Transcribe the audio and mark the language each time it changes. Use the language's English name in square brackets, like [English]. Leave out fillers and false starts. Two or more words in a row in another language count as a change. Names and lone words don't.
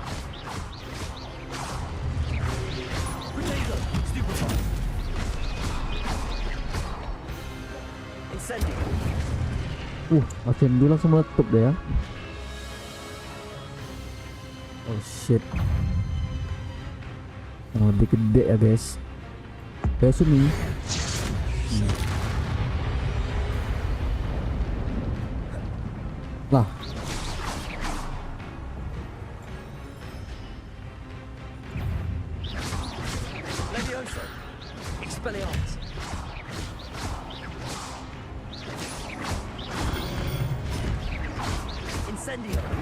[English] Potato. Stupefy. Incendio. [Indonesian] Akhir dulu langsung meletup deh ya. [English] Oh shit. [Indonesian] Oh, dia gede ya guys. Kayak sini. Lah. Leviosa. Expelliarmus. Incendio.